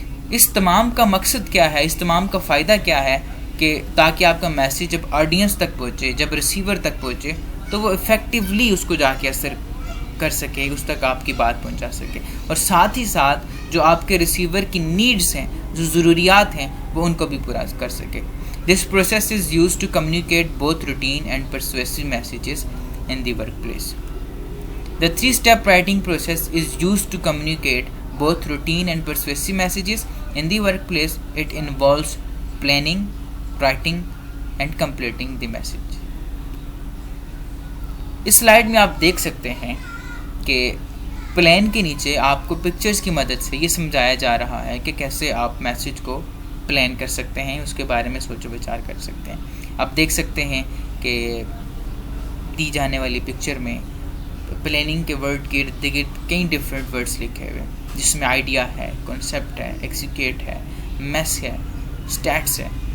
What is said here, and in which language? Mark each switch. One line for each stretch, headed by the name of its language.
Urdu: اس تمام کا مقصد کیا ہے، اس تمام کا فائدہ کیا ہے کہ تاکہ آپ کا میسیج جب آڈینس تک پہنچے، جب ریسیور تک پہنچے تو وہ ایفیکٹیولی اس کو جا کے اثر کر سکے، اس تک آپ کی بات پہنچا سکے، اور ساتھ ہی ساتھ جو آپ کے ریسیور کی نیڈز ہیں، جو ضروریات ہیں، وہ ان کو بھی پورا کر سکے۔
English: This process is used to communicate both routine and persuasive messages in the workplace. The 3-step writing process is used to communicate both routine and persuasive messages in the workplace. It involves planning, writing, and completing the message.
Urdu: اس slide میں آپ دیکھ سکتے ہیں کہ plan کے نیچے آپ کو پکچرز کی مدد سے یہ سمجھایا جا رہا ہے کہ کیسے آپ میسیج کو پلان کر سکتے ہیں، اس کے بارے میں سوچ و وچار کر سکتے ہیں۔ آپ دیکھ سکتے ہیں کہ دی جانے والی پکچر میں پلاننگ کے ورڈ کے ارد گرد کئی ڈفرینٹ ورڈز لکھے ہوئے ہیں، جس میں آئیڈیا ہے، کنسیپٹ ہے، ایکسیکیٹ ہے، میس ہے، اسٹیٹس ہے۔